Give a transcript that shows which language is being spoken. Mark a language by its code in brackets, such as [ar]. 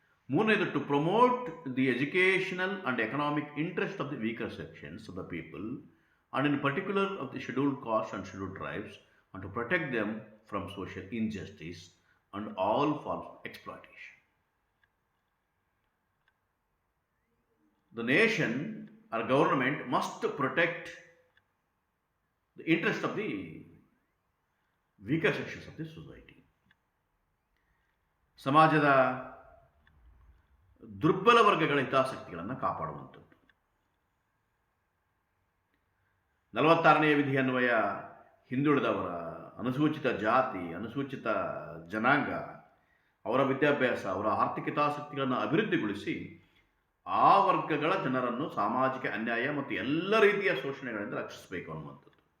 [kn] ಮೂರನೇದು [en] To promote the educational and economic interest of the weaker sections of the people and in particular of the scheduled caste and scheduled tribes and to protect them from social injustice and all forms of exploitation. The nation or government must protect the interest of the weaker sections of the society. [kn] ಸಮಾಜದ ದುರ್ಬಲ ವರ್ಗಗಳ ಹಿತಾಸಕ್ತಿಗಳನ್ನು ಕಾಪಾಡುವಂಥದ್ದು. 46ನೇ ವಿಧಿ ಅನ್ವಯ ಹಿಂದುಳಿದವರ, ಅನುಸೂಚಿತ ಜಾತಿ, ಅನುಸೂಚಿತ ಜನಾಂಗ, ಅವರ ವಿದ್ಯಾಭ್ಯಾಸ, ಅವರ ಆರ್ಥಿಕ ಹಿತಾಸಕ್ತಿಗಳನ್ನು ಅಭಿವೃದ್ಧಿಗೊಳಿಸಿ ಆ ವರ್ಗಗಳ ಜನರನ್ನು ಸಾಮಾಜಿಕ ಅನ್ಯಾಯ ಮತ್ತು ಎಲ್ಲ ರೀತಿಯ ಶೋಷಣೆಗಳಿಂದ ರಕ್ಷಿಸಬೇಕು ಅನ್ನುವಂಥದ್ದು.